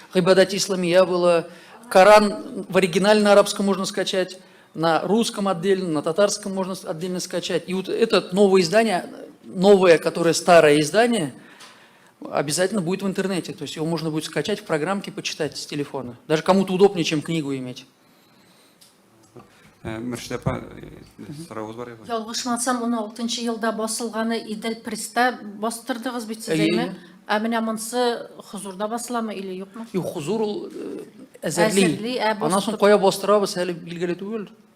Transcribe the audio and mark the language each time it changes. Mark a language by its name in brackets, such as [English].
[Russian] Гайбадат исламия было, Коран в оригинале на арабском можно скачать, на русском отдельно, на татарском можно отдельно скачать. И вот это новое издание, новое, которое старое издание, обязательно будет в интернете. То есть его можно будет скачать в программке, почитать с телефона. Даже кому-то удобнее, чем книгу иметь. [Tatar] Мөршид апа, сорауыңыз бар еді. Ялгышмасам, 16 елда басылганы Идел Пресста бастырдыгыз бит сез әйме? Ә менә монсы хузурда басыламы или юкмы? Юк, хузур ул әзерли. Анан соң кая бастырабыз, әле билгеле түгел.